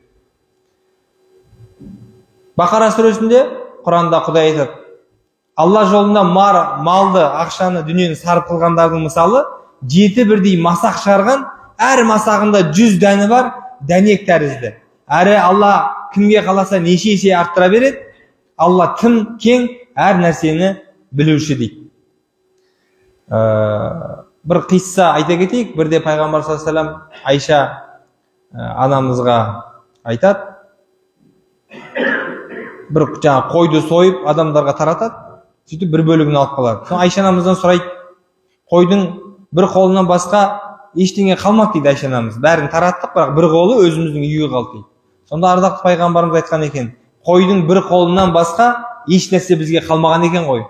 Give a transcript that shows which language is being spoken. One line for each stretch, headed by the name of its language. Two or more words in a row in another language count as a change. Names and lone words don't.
Kazakh: Бақара сүресінде Құранда Құдай айтады, Алла жолында малды, ақшаны, дүниені сарып қылғандардың мысалы 7 бірдей масақ шығарған, әр масағында 100 дәні бар, дәнек тәрізді. Әрі Алла кімге қаласа неше есе арттыра береді. Алла тым кең, әр нәрсені білуші дейді. Бір қисса айта кетейік. Бірде Пайғамбар
Arabic: صلى الله عليه وسلم
Kazakh: Айша анамызға айтады, бір жаңа қойды сойып адамдарға таратады, сөйтіп бір бөлігін алып қалады. Соң Айша анамыздан сұрайды, қойдың бір қолынан басқа ештеңе қалмады дейді Айша анамыз. Бәрін тараттық, бірақ бір қолы өзіміздің үйге қалды дейді. Сонда ардақты пайғамбарымыз айтқан екен, қойдың бір қолынан басқа еш нәрсе бізге қалмаған екен ғой.